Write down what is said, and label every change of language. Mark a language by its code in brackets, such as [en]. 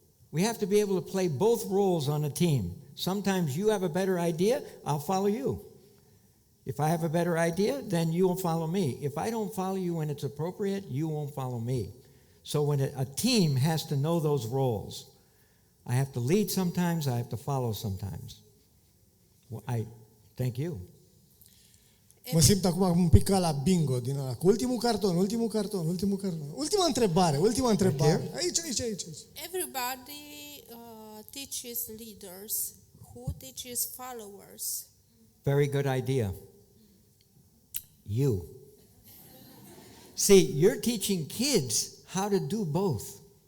[en] We have to be able to play both roles on a team. Sometimes you have a better idea, I'll follow you. If I have a better idea, then you will follow me. If I don't follow you when it's appropriate, you won't follow me. So when a team has to know those roles, I have to lead sometimes, I have to follow sometimes. Well, thank you. [ro] Mă simt acum un pic ca la bingo din ăla, cu ultimul carton. Ultima întrebare. Aici. [en] Everybody teaches leaders. Who teaches followers? Very good idea. You. See, you're teaching kids how to do both.